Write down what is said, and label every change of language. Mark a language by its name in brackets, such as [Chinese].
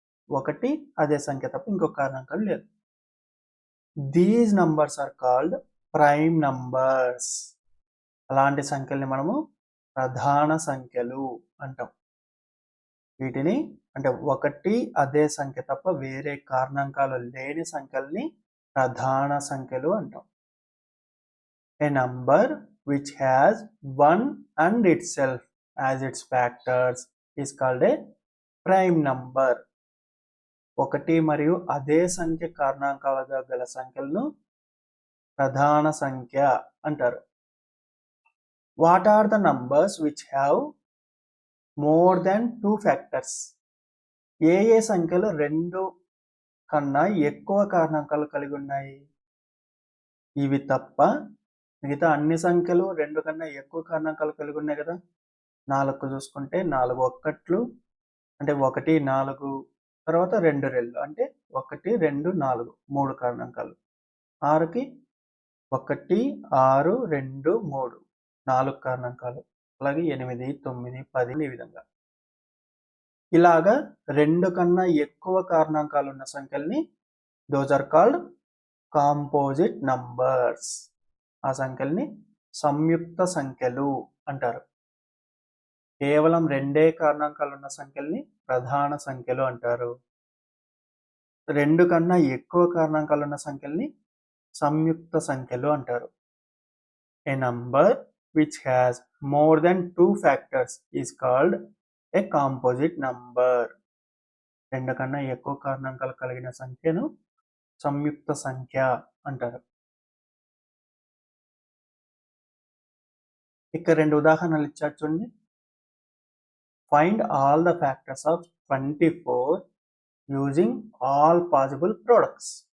[Telugu] 1 అదే సంఖ్య తప్ప ఇంకొక కారణాంకాలు లేదు. [English] These numbers are called prime numbers. [Telugu] అలాంటి సంఖ్యల్ని మనము ప్రధాన సంఖ్యలు అంటాం. వీటిని అంటే 1 అదే సంఖ్య తప్ప వేరే కారణాంకాలు లేని సంఖ్యల్ని ప్రధాన సంఖ్యలు అంటాం. [English] A number which has 1 and itself as its factors is called a prime number. [Telugu] 1 మరియు అదే సంఖ్య కారణాంకాలుగా గల సంఖ్యలను ప్రధాన సంఖ్య అంటారు. [English] What are the numbers which have more than 2 factors? [Telugu] ఏ సంఖ్యలు 2 కన్నా ఎక్కువ కారణాంకాలు కలిగి ఉన్నాయి? ఇవి తప్ప మిగతా అన్ని సంఖ్యలు 2 కన్నా ఎక్కువ కారణాంకాలు కలిగి ఉన్నాయి కదా. 4 చూసుకుంటే 4 1లు అంటే 1 4, తర్వాత 2 2 అంటే 1 2 4 3 కారణాంకాలు. 6కి 1 6 2 3 4 కారణాంకాలు. అలాగే 8 9 10 ఈ విధంగా. ఇలాగా 2 కన్నా ఎక్కువ కారణాంకాలు ఉన్న సంఖ్యల్ని [English] Those are called composite numbers. [Telugu] ఆ సంఖ్యల్ని సంయుక్త సంఖ్యలు అంటారు. కేవలం 2 కారణాంకాలు ఉన్న సంఖ్యల్ని ప్రధాన సంఖ్యలు అంటారు. 2 కన్నా ఎక్కువ కారణాంకాలు ఉన్న సంఖ్యల్ని సంయుక్త సంఖ్యలు అంటారు. [English] A number which has more than 2 factors is called a composite number. [Telugu] 2 కన్నా ఎక్కువ కారణాంకాలు కలిగిన సంఖ్యను సంయుక్త సంఖ్య అంటారు. ఇక్కడ 2 ఉదాహరణలు ఇచ్చారు చూడండి. [English] Find all the factors of 24 using all possible products.